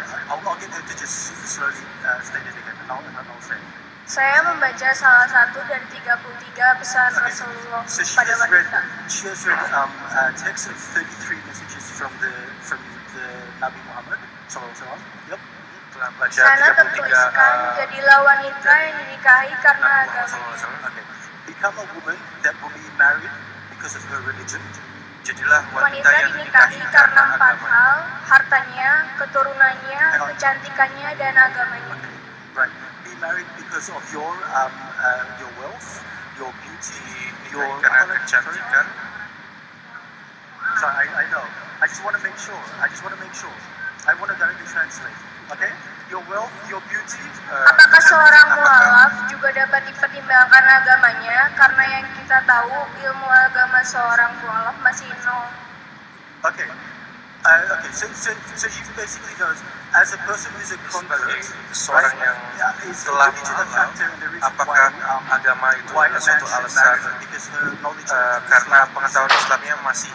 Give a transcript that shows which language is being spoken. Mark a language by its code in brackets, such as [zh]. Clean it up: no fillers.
[en] I'll get her to just slowly state it again, and I'll say. [id] Saya membaca salah satu dari 33 pesan Rasulullah [en] So [id] pada wanita. [en] she has read text of 33 messages from the Nabi Muhammad SAW. Yep. [id] telah baca Sana 33 tertuliskan, jadilah wanita yang dinikahi karena agama. [en] Okay. Become a woman that will be married because of her religion. [id] Jadilah wanita Wanita yang dinikahi dinikahi karena karena 4 agama. hal, hartanya, keturunannya, kecantikannya, dan agamanya. [en] Right. Be married because of your wealth, your beauty, your [id] Karena kecantikan. [en] So I know. I just want to make sure. I want to directly translate. Okay? Your wealth, your beauty. [id] Apakah seorang mualaf juga dapat dipertimbangkan agamanya? Karena yang kita tahu, ilmu agama seorang mualaf masih nol. [en] Okay. Okay. So you basically know, as a person who's a convert, [id] Seorang yang telah mengenal apakah agama itu adalah suatu alasan karena pengetahuan Islamnya masih